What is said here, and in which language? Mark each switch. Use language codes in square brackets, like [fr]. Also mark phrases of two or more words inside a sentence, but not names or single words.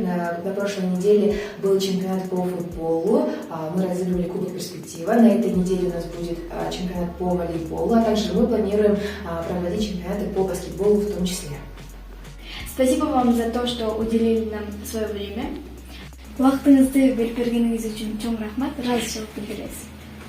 [ru] На прошлой неделе был чемпионат по футболу. Мы разыгрывали Кубок Перспектива. На этой неделе у нас будет чемпионат по волейболу. А также мы планируем проводить чемпионаты по баскетболу в том числе. Спасибо вам за то, что уделили нам свое время. [ky] Убактыңызды берип бергениңиз үчүн чоң рахмат. Ыраазычылык билдиребиз.